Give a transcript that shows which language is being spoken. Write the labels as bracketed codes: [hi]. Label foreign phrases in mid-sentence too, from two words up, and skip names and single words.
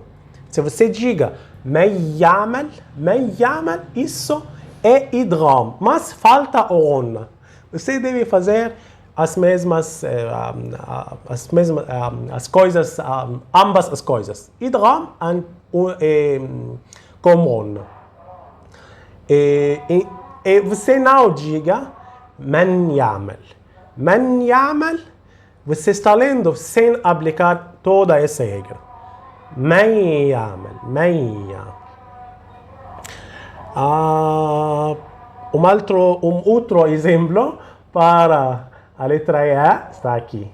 [pt] Se você diga [ar] من يعمل, [pt] isso é idgham, mas falta o ghunna. Você deve fazer as mesmas coisas, ambas as coisas. Idgham com ghunna. E você não diga [ar] من يعمل. من يعمل, [pt] você está lendo sem aplicar toda essa regra. [ar] من يعمل. [pt] Outro exemplo para a letra E está aqui.